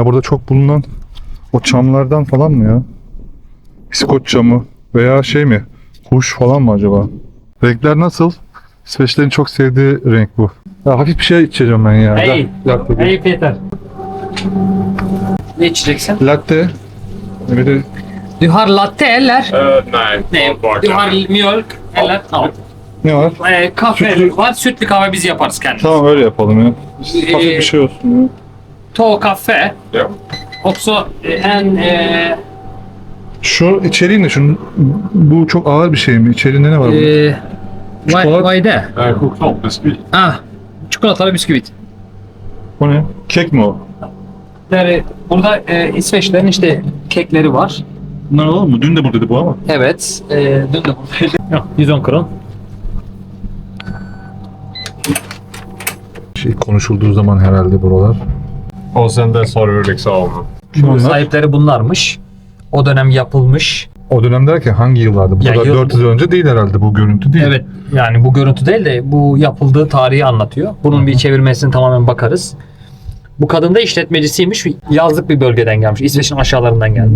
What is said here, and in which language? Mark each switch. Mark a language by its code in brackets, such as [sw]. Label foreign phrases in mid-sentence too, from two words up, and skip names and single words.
[tr] Burada çok bulunan o çamlardan falan mı ya? İskoç çamı veya şey mi? Kuş falan mı acaba? Renkler nasıl? İsveçlerin çok sevdiği renk bu. Ya hafif bir şey içeceğim ben ya. Hey. Latte. Hey Peter. Ne içeceksin? Latte. Bir de [sv] Du har latte eller? Nej, Nej. Du har mjölk eller? Ja. [tr] ne var? Kahve Sütlü. var. Sütlü kahve biz yaparız kendimiz. Tamam öyle yapalım ya. Hafif bir şey olsun ya. To kahve. [sv] Ja. Också en [tr] Şu içeriği ne? Şunun, bu çok ağır bir şey mi? İçeriğinde ne var? bunun? [sv] vad är det? Chokladbiskit. [tr] Ah, çikolatalı bisküvit. O ne? Kek mi o? Yani burada İsveçlerin işte kekleri var. Bunlar olur mu? Dün de buradaydı bu ama. Evet. Dün de buradaydı. Yok, 110 kron. Şey konuşulduğu zaman herhalde buralar. [sv] Och sen dess har du liksom... [tr] Kim onlar? Sahipleri bunlarmış. O dönem yapılmış. O dönem derken hangi yıllarda? Bu Ya kadar yıl- 400 yıl önce değil herhalde bu görüntü değil. Evet. Yani bu görüntü değil de bu yapıldığı tarihi anlatıyor. Bunun bir çevirmesine tamamen bakarız. Bu kadın da işletmecisiymiş. Yazlık bir bölgeden gelmiş. İsveç'in aşağılarından gelmiş.